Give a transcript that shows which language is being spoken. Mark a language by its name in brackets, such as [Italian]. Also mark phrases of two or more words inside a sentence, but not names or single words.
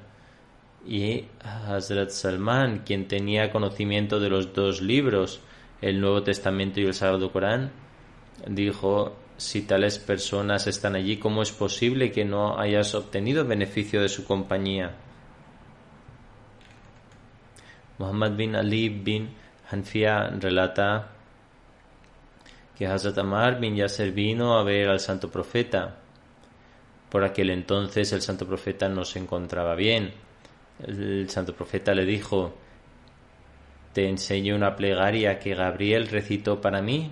[Spanish] Y Hazrat Salman, quien tenía conocimiento de los dos libros, el Nuevo Testamento y el Sagrado Corán, dijo: si tales personas están allí, ¿cómo es posible que no hayas obtenido beneficio de su compañía? Muhammad bin Ali bin Hanfia relata que Hazrat Ammar bin Yasir vino a ver al santo profeta. Por aquel entonces el santo profeta no se encontraba bien. El santo profeta le dijo: ¿te enseño una plegaria que Gabriel recitó para mí?